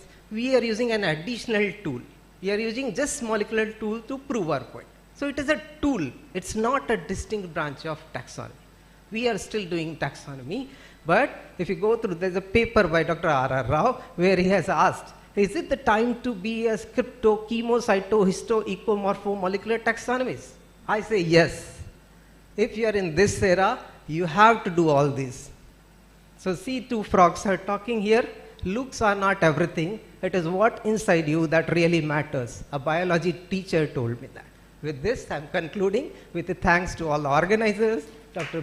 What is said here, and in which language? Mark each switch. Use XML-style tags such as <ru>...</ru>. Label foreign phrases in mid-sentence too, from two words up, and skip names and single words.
<en>We are using an additional tool. We are using just molecular tool to prove our point. So it is a tool. It's not a distinct branch of taxonomy. We are still doing taxonomy. But if you go through, there's a paper by Dr. R.R. Rao where he has asked, is it the time to be a crypto, chemo, cyto, histo, ecomorpho, molecular taxonomist? I say yes. If you are in this era, you have to do all this. So see, two frogs are talking here. Looks are not everything. It is what inside you that really matters. A biology teacher told me that. With this, I'm concluding with a thanks to all the organizers, Dr.</en>